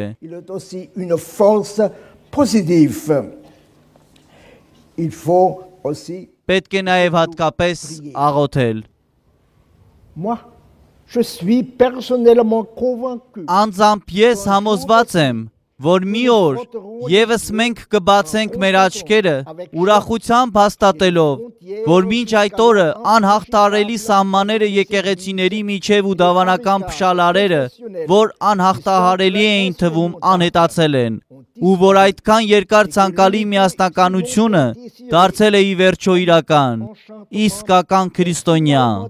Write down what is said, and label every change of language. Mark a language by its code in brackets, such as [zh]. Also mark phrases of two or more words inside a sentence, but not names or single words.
[fr] Il est aussi une force positive. Il faut aussi. [hy] Պետք է նաև հատկապես աղոթել։ [fr] Moi, je suis personnellement convaincu. [hy] Անձամբ ես համոզված եմ, որ մի օր եւս մենք կբացենք մեր աչքերը ուրախությամբ հաստատելով, որ մինչ այդ օրը անհաղթարելի սահմանները եկեղեցիների միջև ու դավանական փշալարերը, որ անհաղթահարելի էին թվում, անհետացել են, ու որ այդքան երկար ցանկալի միասնականությունը դարձել է ի վերջո իրական, իսկական քրիստոնյա։